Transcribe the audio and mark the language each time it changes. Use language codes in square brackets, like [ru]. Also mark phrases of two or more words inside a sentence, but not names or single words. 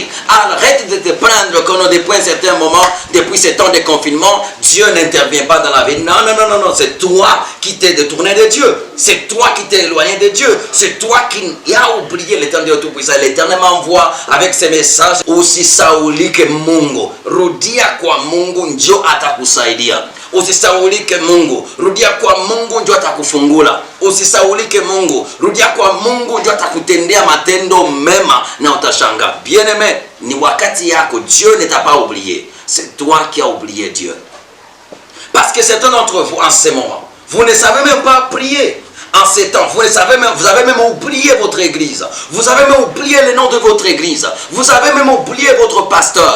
[fr] Arrête de te prendre comme depuis un certain moment, depuis ce temps de confinement, Dieu n'intervient pas dans la vie. Non, c'est toi qui t'es détourné de Dieu. C'est toi qui t'es éloigné de Dieu. C'est toi qui as oublié l'Éternel Tout-Puissant. L'Éternel m'envoie avec ces messages. [sw] Usisaulike Mungu. Rudia kwa Mungu ndio atakusaidia. Usisaulike Mungu. Rudia kwa Mungu ndio atakufungula. Usisaulike Mungu. Rudia kwa Mungu ndio atakutendea matendo mema na utashanga. [fr] Bien-aimé, [sw] ni wakati yako. [fr] Dieu ne t'a pas oublié. C'est toi qui as oublié Dieu. Parce que certains d'entre vous, en ce moment, vous ne savez même pas prier. En ces temps, vous avez même oublié votre église. Vous avez même oublié le nom de votre église. Vous avez même oublié votre pasteur.